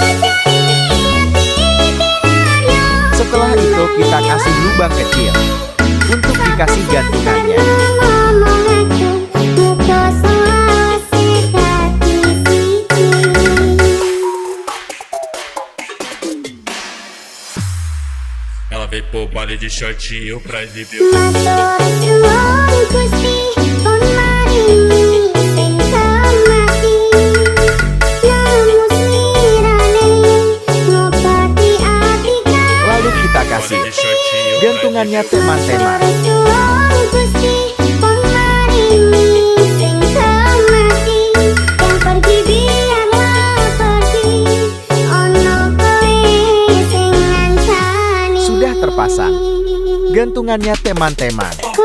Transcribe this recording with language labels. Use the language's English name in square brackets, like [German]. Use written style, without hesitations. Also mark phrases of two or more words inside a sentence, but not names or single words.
[Indonesian] Setelah itu kita kasih lubang kecil untuk dikasih gantungannya. [Portuguese] Ela veio pro baile de shortinho pra exibir o... [Indonesian] Kita kasih gantungannya teman-teman. Sudah terpasang gantungannya teman-teman.